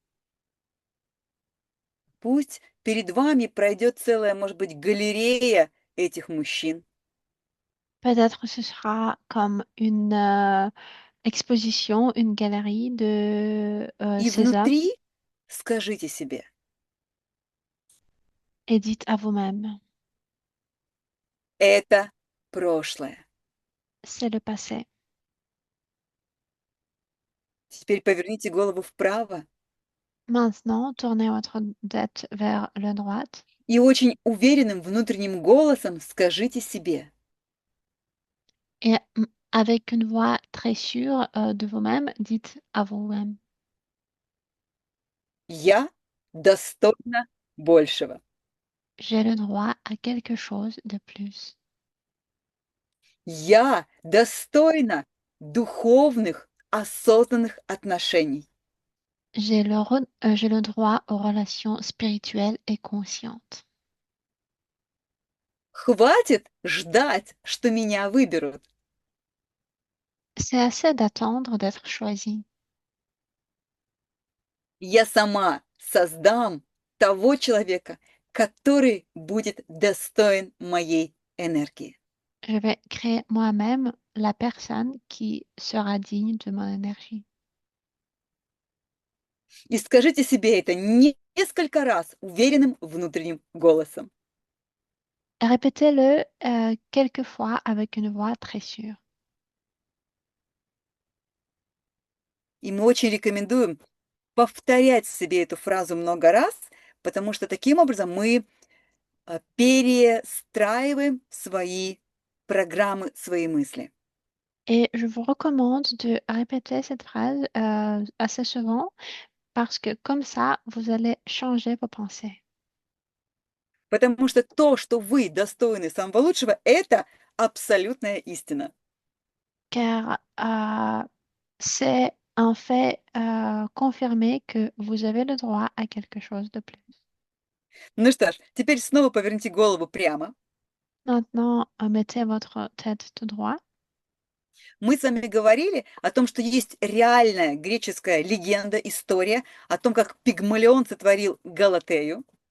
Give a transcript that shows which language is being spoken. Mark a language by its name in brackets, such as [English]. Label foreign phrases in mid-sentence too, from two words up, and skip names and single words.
[Russian] Пусть перед вами пройдет целая, может быть, галерея этих мужчин. [French] Peut-être ce sera comme une exposition, une galerie de [Russian] И [French] ces hommes, [Russian] внутри скажите себе: [French] et dites à vous-même, [Russian] это прошлое. [French] c'est le passé. [Russian] Теперь поверните голову вправо [French] Maintenant, tournez votre tête vers la droite [Russian] и очень уверенным внутренним голосом скажите себе: [French] et avec une voix très sûre de vous-même, dites à vous-même. [Russian] «Я достойна большего. [French] J'ai le droit à quelque chose de plus. [Russian] Я достойна духовных, осознанных отношений. [French] J'ai le droit aux relations spirituelles et conscientes. [Russian] Хватит ждать, что меня выберут. [French] C'est assez d'attendre d'être choisi. [Russian] Я сама создам того человека, который будет достоин моей энергии». [French] Je vais créer moi-même la personne qui sera digne de mon énergie. [Russian] И скажите себе это несколько раз уверенным внутренним голосом. [French] Répétez-le quelques fois avec une voix très sûre. [Russian] И мы очень рекомендуем повторять себе эту фразу много раз, потому что таким образом мы перестраиваем свои программы, свои мысли. [French] Et je vous recommande de répéter cette phrase assez souvent parce que comme ça, vous allez changer vos pensées. [Russian] Потому что то, что вы достойны самого лучшего, это абсолютная истина. [French] Car c'est un fait confirmé que vous avez le droit à quelque chose de plus. [Russian] Ну что ж, теперь снова поверните голову прямо. [French] Maintenant, mettez votre tête tout droit. [Russian] Мы с вами говорили о том, что есть реальная греческая легенда, история о том, как Пигмалион сотворил Галатею.